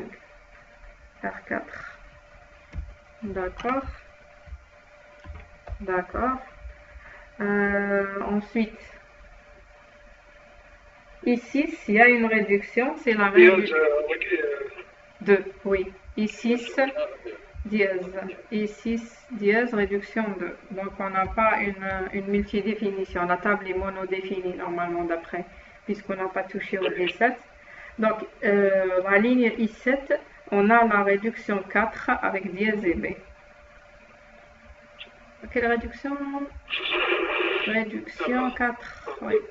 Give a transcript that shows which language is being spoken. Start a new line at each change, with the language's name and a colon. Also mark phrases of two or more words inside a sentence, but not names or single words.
French: R4. D'accord. D'accord. Ensuite, ici, s'il y a une réduction, c'est la réduction 2. Oui. I6 dièse. I6 dièse, réduction 2. Donc, on n'a pas une multidéfinition. La table est monodéfinie normalement d'après, puisqu'on n'a pas touché au D7. Donc, la ligne I7, on a la réduction 4 avec dièse et B. Quelle réduction? Réduction 4. Oui.